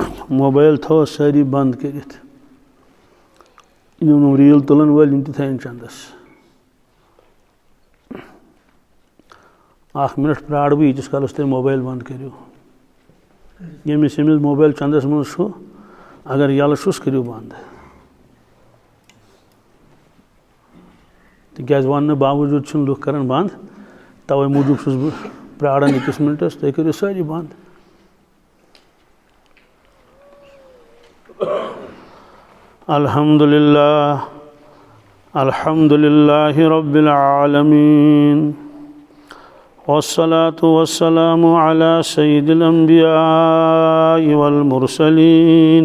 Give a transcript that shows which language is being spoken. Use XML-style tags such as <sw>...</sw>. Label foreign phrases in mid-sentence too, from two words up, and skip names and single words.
<ks>मोबाइल थो सारी बंद करित रील तुलन वाल इन चंदस 1 मिनट प्राड़ बह यीतिस कालस तुम मोबाइल बंद करो यमिस मोबाइल चंदस मज अगर यल करो बंद तिकाज वन बावजूद लुख कर बंद तवे मूजूब बह प्राड़न 1 मिनटस तुम करो सारी बंद</ks> <ar>الحمد لله رب العالمين والصلاة والسلام على سيد الأنبياء والمرسلين</ar>